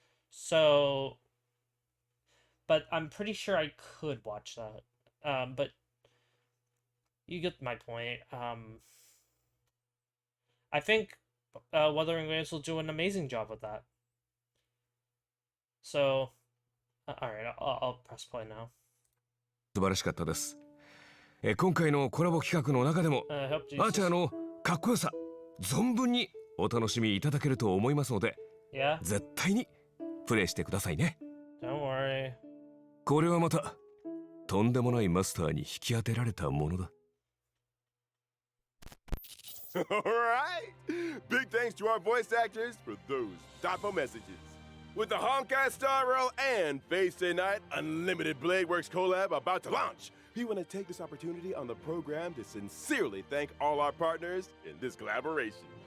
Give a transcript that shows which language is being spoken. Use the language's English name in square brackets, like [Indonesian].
[English] So, but I'm pretty sure I could watch that. But you get my point. I think Wuthering Waves will do an amazing job with that. So, alright, I'll press play now. [Japanese] 素晴らしかったです。今回のコラボ企画の中でも、アーチャーのかっこよさ、存分にお楽しみいただけると思いますので、絶対にプレイしてくださいね。 [English] Don't worry. [Japanese] これはまた、とんでもないマスターに引き当てられたものだ。 [English] Alright! Big thanks to our voice actors for those thoughtful messages. With the Honkai Star and Fate Stay Night Unlimited Blade Works collab about to launch, we want to take this opportunity on the program to sincerely thank all our partners in this collaboration.